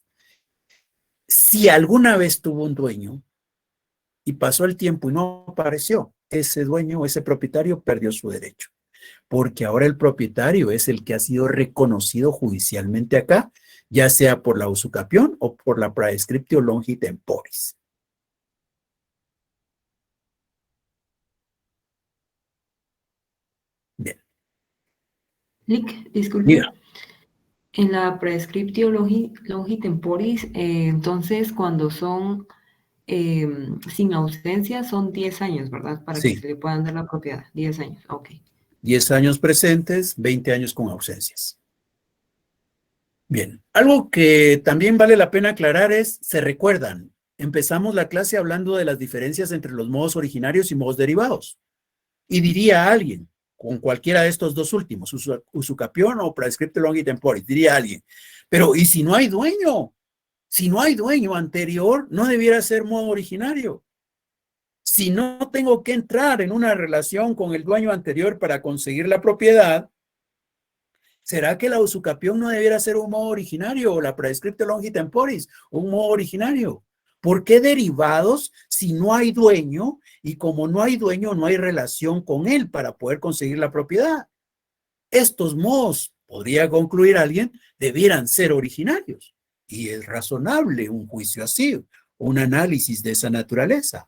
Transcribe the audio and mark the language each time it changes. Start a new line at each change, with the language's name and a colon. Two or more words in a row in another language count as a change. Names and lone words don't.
Spanish: Si alguna vez tuvo un dueño y pasó el tiempo y no apareció, ese dueño, ese propietario perdió su derecho, porque ahora el propietario es el que ha sido reconocido judicialmente acá, ya sea por la usucapión o por la
Latin: praescriptio longi temporis.
Spanish: Bien. Lick, disculpe. Mira. En la
Latin: prescriptio longi temporis,
Spanish: entonces cuando son sin ausencia son 10 años, ¿verdad? Para Sí. que se le puedan dar la propiedad. 10 años, ok. 10 años presentes, 20 años con ausencias. Bien, algo que también vale la pena aclarar es, se recuerdan, empezamos la clase hablando de las diferencias entre los modos originarios y modos derivados. Y diría a alguien, con cualquiera de estos dos últimos, usucapión o
Latin: praescriptio longi temporis,
Spanish: diría a alguien, pero ¿y si no hay dueño? Si no hay dueño anterior, no debiera ser modo originario. Si no tengo que entrar en una relación con el dueño anterior para conseguir la propiedad, ¿será que la usucapión no debiera ser un modo originario o la
Latin: praescriptio longi temporis
Spanish: un modo originario? ¿Por qué derivados si no hay dueño y como no hay dueño no hay relación con él para poder conseguir la propiedad? Estos modos, podría concluir alguien, debieran ser originarios. Y es razonable un juicio así, un análisis de esa naturaleza.